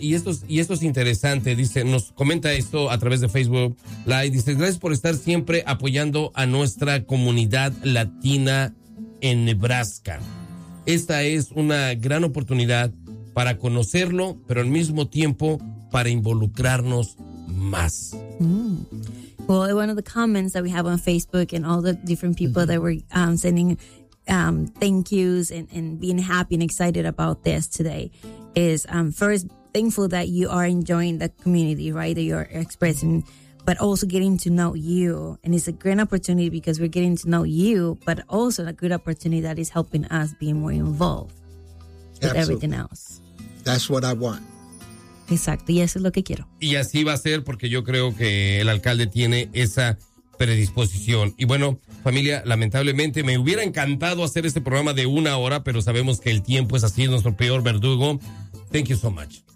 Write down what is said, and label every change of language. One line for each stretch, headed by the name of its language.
Spanish: Y esto es interesante, dice, nos comenta esto a través de Facebook Live. Dice, gracias por estar siempre apoyando a nuestra comunidad latina en Nebraska. Esta es una gran oportunidad para conocerlo, pero al mismo tiempo para involucrarnos más. Mm.
English: Well, one of the comments that we have on Facebook and all the different people that were sending thank yous and being happy and excited about this today is first thankful that you are enjoying the community, right? That you're expressing, but also getting to know you. And it's a great opportunity because we're getting to know you, but also a good opportunity that is helping us be more involved with Absolutely. Everything else. That's what I want.
Spanish: Exacto, y eso es lo que quiero. Y así va a ser porque yo creo que el alcalde tiene esa predisposición. Y bueno, familia, lamentablemente me hubiera encantado hacer este programa de una hora, pero sabemos que el tiempo es así, nuestro peor verdugo.
English: Thank you so much.